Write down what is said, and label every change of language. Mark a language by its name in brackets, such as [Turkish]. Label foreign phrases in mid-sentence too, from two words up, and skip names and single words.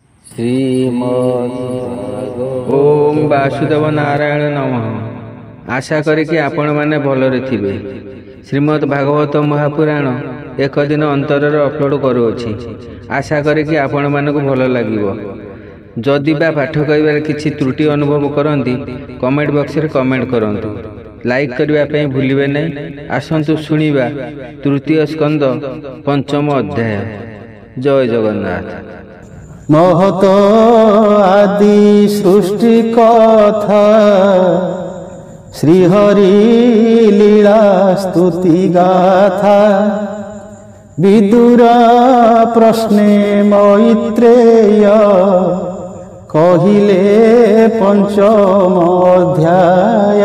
[Sanskrit] ओम वासुदेव नारायण नमः। [Odia] ଆଶା କରୀ କି ଆପଣ ମାନେ ଭଲରେ ଥିବେ। ଶ୍ରୀମଦ୍ ଭାଗବତ ମହାପୁରାଣ ଏକ ଦିନ ଅନ୍ତର ଅପଲୋଡ କରୂଛି। ଆଶା କରୀ କି ଆପଣ ମାନକୁ ଭଲ ଲାଗିବୋ। ଯଦି ବା ପାଠ କରିବାର କିଛି ତ୍ରୁଟି ଅନୁଭବ କରନ୍ତି [English] comment box [Odia] ରେ କମେଣ୍ଟ କରନ୍ତୁ। ଲାଇକ କରିବା ପଈ ଭୂଲିବେ ନୈ। ଆସନ୍ତୁ ସୁନିବା ତୃତୀୟ ସ୍କନ୍ଦ ପଞ୍ଚମ ଅଧ୍ୟାୟ। ଜୟ ଜଗନ୍ନାଥ। ମହତ ଆଦି ସୃଷ୍ଟି କଥା ଶ୍ରୀହରି ଲୀଳା ସ୍ତୁତି ଗାଥା ବିଦୁର ପ୍ରଶ୍ନେ ମୈତ୍ରେୟ କହିଲେ ପଞ୍ଚମ ଅଧ୍ୟାୟ।